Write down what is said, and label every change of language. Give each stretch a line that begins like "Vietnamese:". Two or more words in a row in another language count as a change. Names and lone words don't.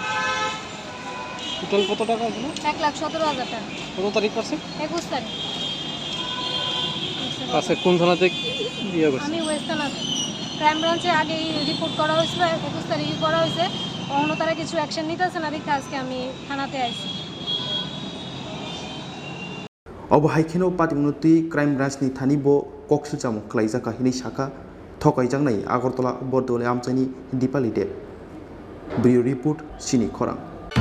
Bangla: টোটাল কত টাকা হলো 1,17,000 টাকা কত তারিখ করছে 21 তারিখ আচ্ছা কোন থানাতে দিয়া করছে আমি ওয়েস্ট থানাতে ক্রাইম ব্রাঞ্চে আগে রিপোর্ট করা হয়েছিল 21 তারিখে করা হয়েছে অন্য তারা কিছু অ্যাকশন নিতেছে না দেখতে আজকে আমি থানাতে আইছি
Kok Borok: अब हाइखेनो पातिमुनुति क्राइम ब्रांच नि थानी बो koksil chamung khlaijaka hini saka thokaijangnai Agartala Barduwali Amchaini Dipali deb Bureau report Chini Khorang